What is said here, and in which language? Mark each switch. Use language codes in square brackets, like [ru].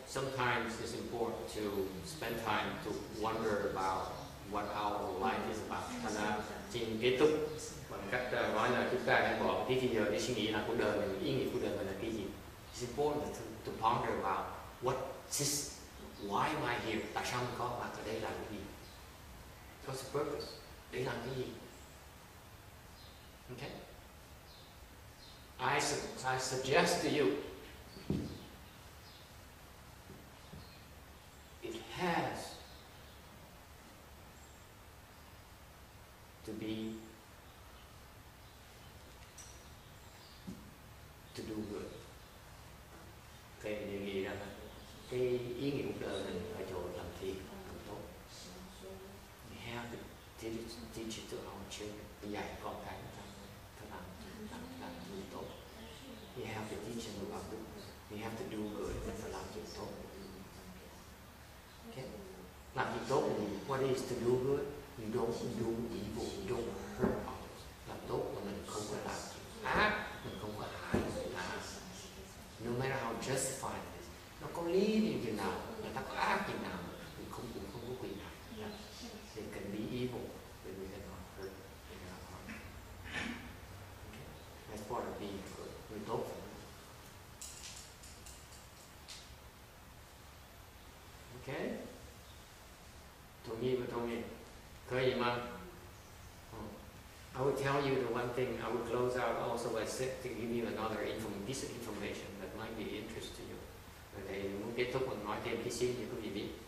[en] Sometimes it's important to spend time to wonder about what our life is about. [vi] Thành ra xin kết thúc bằng cách nói là chúng ta hãy bỏ tí giờ để suy nghĩ là cuộc đời mình, ý nghĩa cuộc đời mình là cái gì. [en] It's important to ponder about why am I here? [vi] Tại sao mình có mặt ở đây làm cái gì? [en] What's the purpose? [vi] Để làm cái gì? [en] Okay. I suggest to you, it has to do good. [vi] Thầy đề nghị rằng cái ý nghĩa cuộc đời mình ở chỗ làm thiện, làm tốt. [en] We have to teach it to our children. [vi] Dạy con cái phải làm điều tốt. [en] We have to teach them about good. We have to do good. [vi] Phải làm điều tốt. [en] Okay. [vi] Làm điều tốt là gì? [en] What is to do good? You don't do evil. You don't hurt others. [vi] Làm tốt là mình không có làm ác, mình không có hại người ta. [en] No matter how justified it is. [vi] Nó có lý như thế nào, người ta có ác như nào, mình cũng không có quyền nào. [en] They can be evil, but we cannot hurt. We cannot harm. Okay. That's part of being good. [vi] Mình tốt. [zh] Okay. 同意不同意？可以吗？ [en] I will tell you the one thing. I will close out also by to give you another piece of information that might be interest to you. [vi] Thầy muốn kết thúc và nói thêm tí xíu cho quý vị biết.